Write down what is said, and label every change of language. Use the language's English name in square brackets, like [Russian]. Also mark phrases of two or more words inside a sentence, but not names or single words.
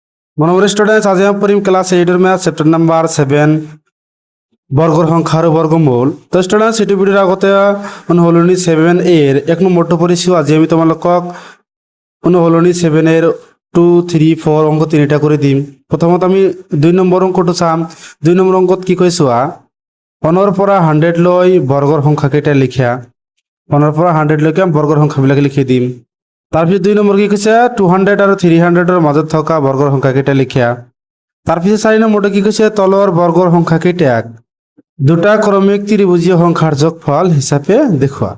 [Assamese] মনোমোর স্টুডেন্টস আজ আমি পড়িম ক্লাস 8 এর [English] math chapter number [Assamese] 7 বর্গর সংখ্যা আর বর্গমূল। তো স্টুডেন্টস এটি ভিডিওর আগতে অনুহলনী 7 এর এক নম্বরটা পড়িছি। আজ আমি তোমালোকক অনুহলনী 7 এর 2 3 4 অঙ্ক তিনটা করে দিম। প্রথমত আমি 2 নম্বর অঙ্কটো চাম। 2 নম্বর অঙ্কত কি কইছো 1 ৰ পৰা 100 লৈ বৰ্গৰ সংখ্যা কেইটা লিখা। 1 ৰ পৰা 100 লৈকে বৰ্গৰ সংখ্যাবিলাক লিখি দিম। তাৰপিছত 2 নম্বৰ কি কৈছে 200 আৰু 300 ৰ মাজত থকা বৰ্গৰ সংখ্যা কেইটা লিখা। তাৰপিছত 4 নম্বৰটো কি কৈছে তলৰ বৰ্গৰ সংখ্যা কেইটাক দুটা ক্ৰমিক ত্ৰিভুজীয় সংখ্যাৰ যোগফল হিচাপে দেখুৱা।